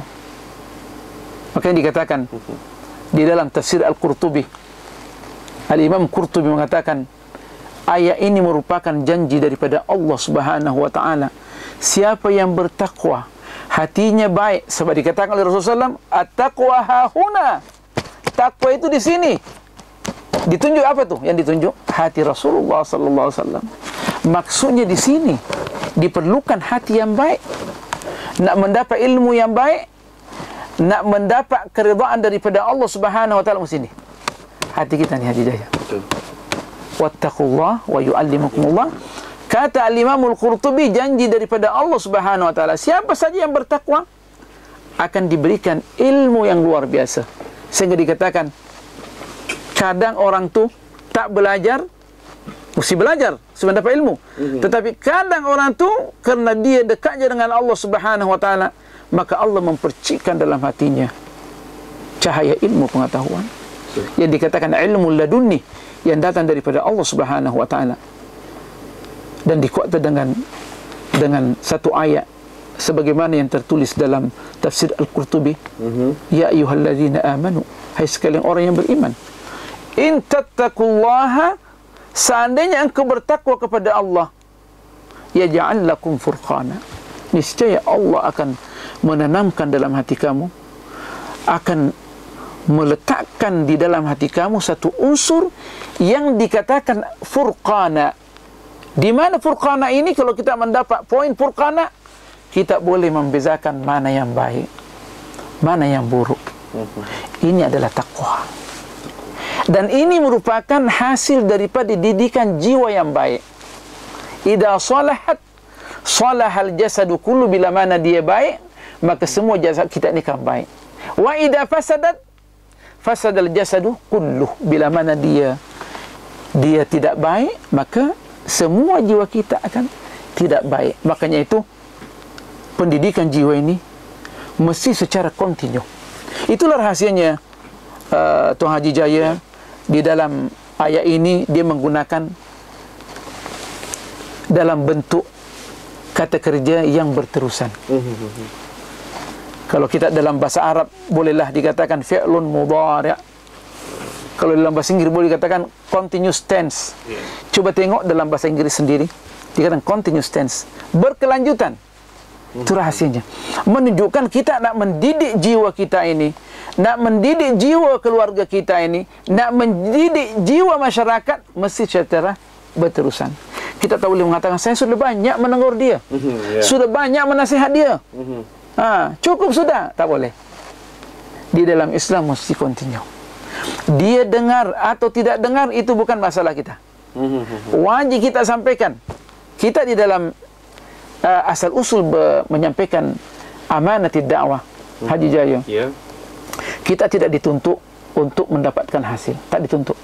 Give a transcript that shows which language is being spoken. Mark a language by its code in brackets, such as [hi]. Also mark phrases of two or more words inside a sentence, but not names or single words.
[ms] Maka yang dikatakan di dalam tafsir Al-Qurtubi, Al-Imam Qurtubi mengatakan ayat ini merupakan janji daripada Allah [ar] سبحانه وتعالى. [ms] Siapa yang bertakwa, hatinya baik, sebab dikatakan oleh Rasulullah SAW, [ar] التقوى هاهنا. [ms] Takwa itu di sini. Ditunjuk apa tuh? Yang ditunjuk hati Rasulullah [ar] صلى الله عليه وسلم. [ms] Maksudnya di sini diperlukan hati yang baik. Nak mendapat ilmu yang baik, nak mendapat keridhaan daripada Allah [ar] سبحانه وتعالى, [ms] sini. Hati kita ni hati jaya. Betul. [ar] واتقوا الله ويعلمكم الله. [ms] Kata Al-Imam Al-Qurtubi, janji daripada Allah [ar] سبحانه وتعالى, [ms] siapa saja yang bertakwa akan diberikan ilmu yang luar biasa. Sehingga dikatakan kadang orang tu tak belajar, mesti belajar supaya dapat ilmu. Tetapi kadang orang tu kerana dia dekatnya dengan Allah [ar] سبحانه وتعالى, [ms] maka Allah mempercikkan dalam hatinya cahaya ilmu pengetahuan. Yang dikatakan ilmu ladunni, yang datang daripada Allah [ar] سبحانه وتعالى. [ms] Dan dikuatkan dengan satu ayat sebagaimana yang tertulis dalam tafsir Al-Qurtubi. [ar] يا أيها الذين آمنوا, [ms] hai sekalian orang yang beriman, [ar] إن تتقوا الله, [ms] seandainya engkau bertakwa kepada Allah, [ar] يجعل لكم فرقانا, [ms] niscaya Allah akan menanamkan dalam hati kamu, akan meletakkan di dalam hati kamu satu unsur yang dikatakan furqana. Di mana furqana ini? Kalau kita mendapat poin furqana, kita boleh membezakan mana yang baik, mana yang buruk. Ini adalah takwa. Dan ini merupakan hasil daripada didikan jiwa yang baik. [ar] إذا صلحت صلح الجسد كله, [ms] bila mana dia baik, maka semua jasad kita ini akan baik. [ar] وإذا فسدت فسد الجسد كله, [ms] bila mana dia tidak baik, maka semua jiwa kita akan tidak baik. Makanya itu pendidikan jiwa ini mesti secara kontinu. Itulah rahasianya Tuan Haji Jaya di dalam ayat ini, dia menggunakan dalam bentuk kata kerja yang berterusan. Kalau kita dalam bahasa Arab bolehlah dikatakan [ar] فعل مضارع'. [ms] Kalau dalam bahasa Inggris boleh dikatakan [en] continuous tense. [ms] Cuba tengok dalam bahasa Inggris sendiri, dikatakan [en] continuous tense, [ms] berkelanjutan. Itu rahasianya. Menunjukkan kita nak mendidik jiwa kita ini, nak mendidik jiwa keluarga kita ini, nak mendidik jiwa masyarakat, mesti secara berterusan. Kita tak boleh mengatakan saya sudah banyak menegur dia, sudah banyak menasihat dia, cukup sudah. Tak boleh. Di dalam Islam mesti continue. Dia dengar atau tidak dengar itu bukan masalah kita. Wajib kita sampaikan. Kita di dalam asal usul menyampaikan amanatid dakwah, Haji Jaya, kita tidak dituntut untuk mendapatkan hasil, tak dituntut.